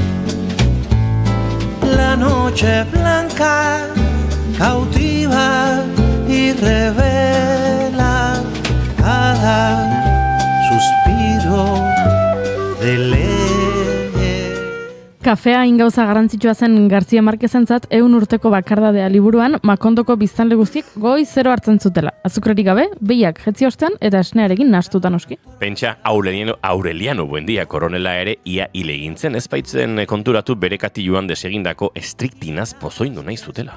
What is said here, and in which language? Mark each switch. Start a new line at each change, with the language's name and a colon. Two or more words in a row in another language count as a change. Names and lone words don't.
Spanish: la noche blanca cautiva y revela cada suspiro de ley.
Basque: Kafea ingauza garrantzitsua zen García Márquezentzat 100 urteko bakardadea liburuan Makondoko biztanle guztiek goiz zero hartzen zutela. Azukrarik gabe, behiak jetzi ostean eta esnearekin nahastuta noski. Pentsa Aureliano Buendia koronela ere ia hil egin zen, ez baitzen konturatu bere katiluan desegindako estriktinaz pozoindu nahi zutela.